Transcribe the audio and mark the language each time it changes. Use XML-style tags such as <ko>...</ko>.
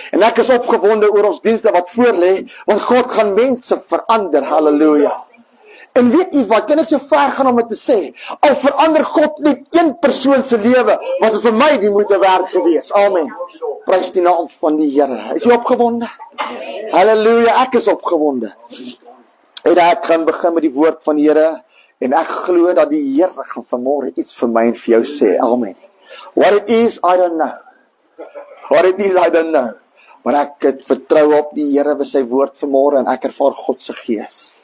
<af>En ek is opgewonde oor ons dienste wat voorlê, want God gaan mense verander. Halleluja. En weet jy wat, kan ek so ver gaan om dit te sê, al verander God net een persoon se lewe, was dit vir my die moeite werd gewees. Amen. Prys die naam van die Here. Is jy opgewonde? Halleluja, ek is opgewonde. En ek gaan begin met die woord van die Here, en ek glo dat die Here gaan vanmôre iets vir my en vir jou sê.</af> <en>Amen. What it is, I don't know. What it is, I don't know.</en> <af>Maar ek het vertrou op die Here by sy woord vanmôre, en ek ervaar God se gees.</af>